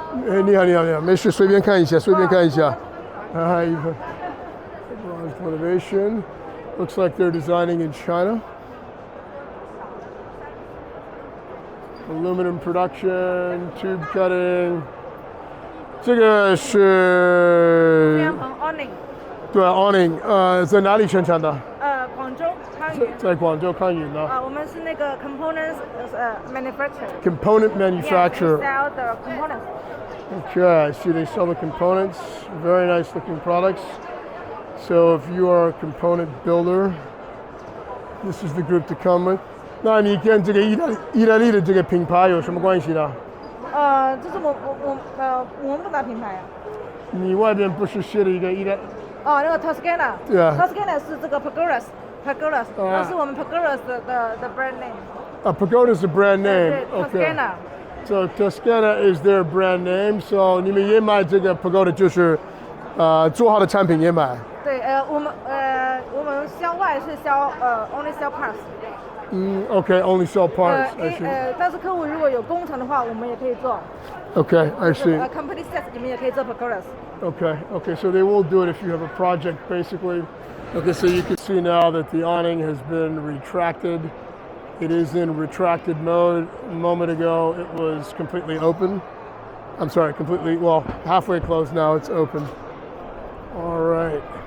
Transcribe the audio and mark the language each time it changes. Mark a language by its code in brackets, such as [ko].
[zh] 哎，你好，你好，你好，没事，随便看一下，随便看一下。 [en] Hi. Motivation. Looks like they're designing in China. Aluminum production, tube cutting. [zh] 这个是 [en] Awning。 [zh] 对 Awning， 在哪里生产的？广州康源。在广州康源呢。我们是那个 [en] components manufacturer。 Component manufacturer. Yeah, we sell the components. Okay, I see they sell the components. Very nice looking products. So if you are a component builder, this is the group to come with. [zh] 那你跟这个意大利的这个品牌有什么关系呢？就是我们不打品牌啊。你外边不是写了一个意大？那个 Toscana。对啊。 Toscana 是这个 Pergolas，那是我们 Pergolas 的 [en] brand name。 Pagoda is the brand name. [zh] 对 Toscana。 [en] So Toscana is their brand name. [zh] So 你们也买这个 Pagoda 就是做好的产品也买。对，我们销外是销 [en] only sell parts。 Okay, only sell parts. I see. [zh] 但是客户如果有工程的话，我们也可以做。 [en] Okay, I see. Company sets [zh] 你们也可以做 Pergolas。 [en] Okay, so they will do it if you have a project, basically. Okay, so you can see now that the awning has been retracted. It is in retracted mode. A moment ago, it was completely open. I'm sorry, completely, well, halfway closed now, it's open. All right.